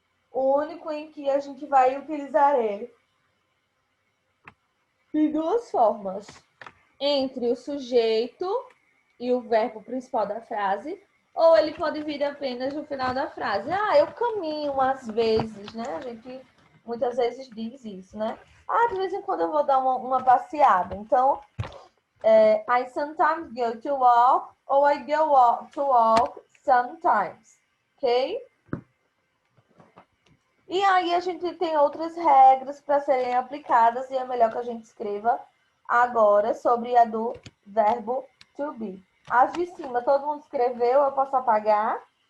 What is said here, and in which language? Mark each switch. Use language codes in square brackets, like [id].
[pt] O único em que a gente vai utilizar ele de duas formas. Entre o sujeito e o verbo principal da frase, ou ele pode vir apenas no final da frase. Ah, eu caminho às vezes, né? A gente muitas vezes diz isso, né? Ah, de vez em quando eu vou dar uma passeada. [en] Então, I sometimes go to walk, ou I go to walk sometimes, ok? [pt] E aí a gente tem outras regras para serem aplicadas e é melhor que a gente escreva agora sobre a do verbo to be. As de cima, todo mundo escreveu, eu posso apagar.